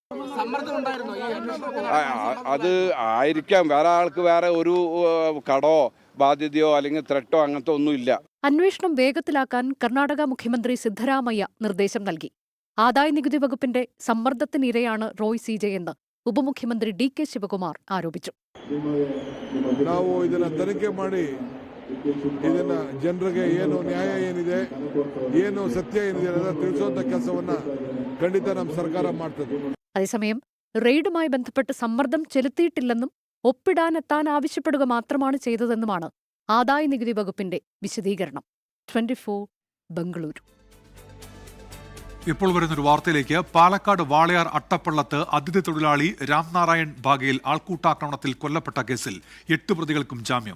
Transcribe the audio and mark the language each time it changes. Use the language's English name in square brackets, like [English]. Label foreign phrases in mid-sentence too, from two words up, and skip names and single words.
[Malayalam] അത് ആയിരിക്കാം, വേറെ ആൾക്ക് വേറെ ഒരു കടോ ബാധ്യതയോ അല്ലെങ്കിൽ ത്രെട്ടോ അങ്ങനത്തെ ഒന്നുമില്ല. അന്വേഷണം വേഗത്തിലാക്കാൻ കർണാടക മുഖ്യമന്ത്രി സിദ്ധരാമയ്യ നിർദ്ദേശം നൽകി. ആദായനികുതി വകുപ്പിന്റെ സമ്മർദ്ദത്തിനിരയാണ് റോയ് CJ എന്ന് ഉപമുഖ്യമന്ത്രി DK ശിവകുമാർ ആരോപിച്ചു. [Kannada] ನಾವು ಇದನ್ನ ತನಿಖೆ ಮಾಡಿ ಇದನ್ನ ಜನರಿಗೆ ಏನು ನ್ಯಾಯ ಏನಿದೆ, ಏನು ಸತ್ಯ ಏನಿದೆ ಅನ್ನೋದನ್ನ ತಿಳಿಸುವಂತ ಕೆಲಸವನ್ನ ಖಂಡಿತ ನಮ್ಮ ಸರ್ಕಾರ ಮಾಡ್ತದೆ. [Malayalam] അതേസമയം റെയ്ഡുമായി ബന്ധപ്പെട്ട് സമ്മർദ്ദം ചെലുത്തിയിട്ടില്ലെന്നും ഒപ്പിടാനെത്താൻ ആവശ്യപ്പെടുക മാത്രമാണ് ചെയ്തതെന്നുമാണ് ആദായനികുതി വകുപ്പിന്റെ വിശദീകരണം. 24 ബംഗളൂരു. ഇപ്പോൾ വരുന്നൊരു വാർത്തയിലേക്ക്. പാലക്കാട് വാളയാർ അട്ടപ്പള്ളത്ത് അതിഥി തൊഴിലാളി രാംനാരായൺ ബാഗയിൽ ആൾക്കൂട്ടാക്രമണത്തിൽ കൊല്ലപ്പെട്ട കേസിൽ 8 പ്രതികൾക്കും ജാമ്യം.